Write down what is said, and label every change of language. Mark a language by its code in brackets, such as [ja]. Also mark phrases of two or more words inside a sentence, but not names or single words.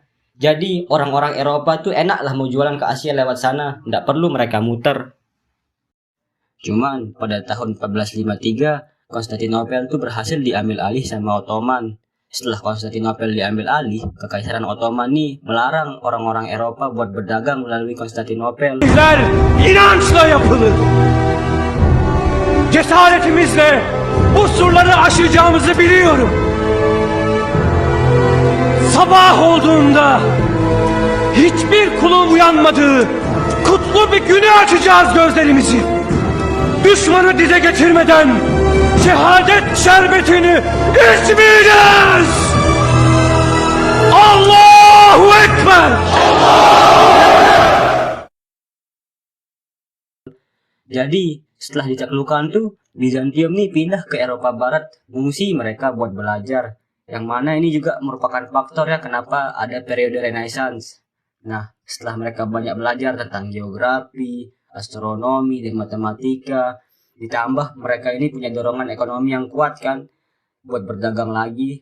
[id] Jadi orang-orang Eropa tuh enak lah mau jualan ke Asia lewat sana, nggak perlu mereka muter. Cuman pada tahun 1453 Konstantinopel tuh berhasil diambil alih sama Ottoman. Setelah Konstantinopel diambil alih, Kekaisaran Ottoman nih melarang orang-orang Eropa buat berdagang melalui Konstantinopel. [tr] Bizler inançla yapılır. Cesaretimizle bu surları aşacağımızı biliyorum. Sabah olduğunda hiçbir kulun uyanmadığı kutlu bir güne açacağız gözlerimizi. Düşmanı dize getirmeden şehadet şerbetini içmeyeceğiz. Allahu Ekber. [id] Jadi setelah ditaklukkan tuh Bizantium nih pindah ke Eropa Barat, mengungsi mereka buat belajar. Yang mana ini juga merupakan faktor ya kenapa ada periode Renaissance. Nah, setelah mereka banyak belajar tentang geografi, astronomi, dan matematika, ditambah mereka ini punya dorongan ekonomi yang kuat kan buat berdagang lagi.